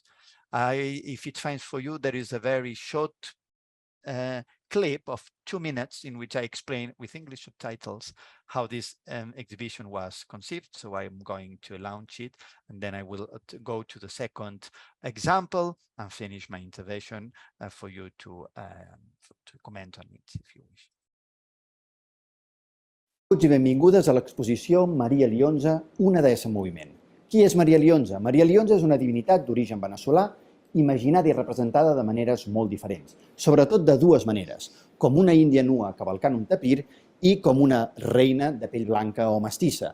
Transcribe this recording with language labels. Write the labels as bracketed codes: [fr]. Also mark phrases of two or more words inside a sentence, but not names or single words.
[en] If it's fine for you, there is a very short clip of 2 minutes in which I explain with English subtitles how this exhibition was conceived. So I'm going to launch it, and then I will go to the second example and finish my intervention for you to comment on it, if you wish. [ca] Benvinguts i benvingudes a l'exposició Maria Leonza, una deessa en moviment. Qui és Maria Leonza? Maria Leonza és una divinitat d'origen veneçolà, imaginada i representada de maneres molt diferents, sobretot de dues maneres, com una índia nua cavalcant un tapir i com una reina de pell blanca o mestissa.